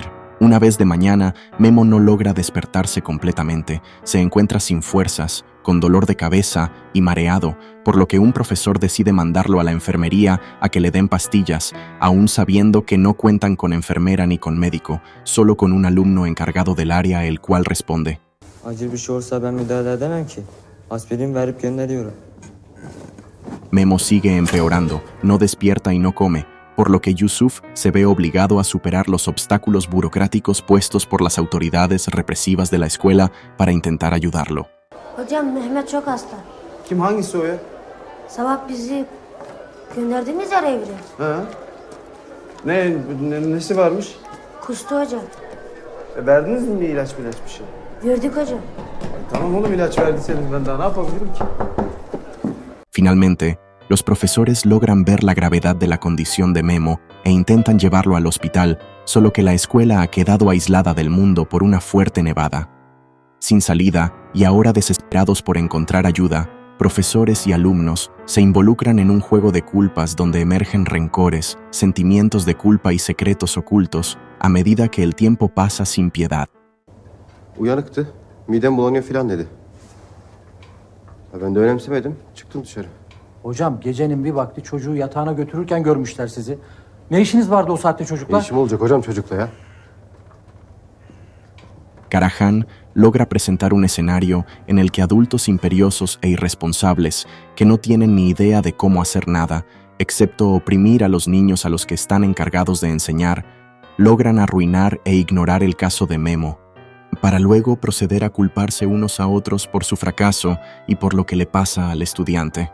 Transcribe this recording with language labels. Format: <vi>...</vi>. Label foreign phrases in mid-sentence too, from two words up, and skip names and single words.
<es>Una vez de mañana, Memo no logra despertarse completamente, se encuentra sin fuerzas, con dolor de cabeza y mareado, por lo que un profesor decide mandarlo a la enfermería a que le den pastillas, aún sabiendo que no cuentan con enfermera ni con médico, solo con un alumno encargado del área el cual responde:</es> <tr>Acil bir şey olsa ben müdahale edemem ki. Aspirin verip gönderiyorum.</tr> <es>Memo sigue empeorando, no despierta y no come, por lo que Yusuf se ve obligado a superar los obstáculos burocráticos puestos por las autoridades represivas de la escuela para intentar ayudarlo.</es> <tr>Hocam Mehmet çok hasta. Kim hangisi o ya? Sabah bizi gönderdiğiniz yer evre. Ha? Nesi varmış? Kustu hocam. Verdiniz mi bir ilaç bir şey? Verdik hocam. Tamam oğlum ilaç verdiyseniz ben daha ne yapabilirim ki?</tr> <es>Finalmente, los profesores logran ver la gravedad de la condición de Memo e intentan llevarlo al hospital, solo que la escuela ha quedado aislada del mundo por una fuerte nevada. Sin salida, y ahora desesperados por encontrar ayuda, profesores y alumnos se involucran en un juego de culpas donde emergen rencores, sentimientos de culpa y secretos ocultos a medida que el tiempo pasa sin piedad.</es> <tr>Uyanıktı. Midem bulanıyor filan dedi. Ben de önemsemedim. Çıktım dışarı. Hocam gecenin bir vakti çocuğu yatağına götürürken görmüşler sizi. Ne işiniz vardı o saatte çocuklar? Ne işim olacak hocam çocukla ya?</tr> <es>Karahan logra presentar un escenario en el que adultos imperiosos e irresponsables, que no tienen ni idea de cómo hacer nada, excepto oprimir a los niños a los que están encargados de enseñar, logran arruinar e ignorar el caso de Memo, para luego proceder a culparse unos a otros por su fracaso y por lo que le pasa al estudiante.</es>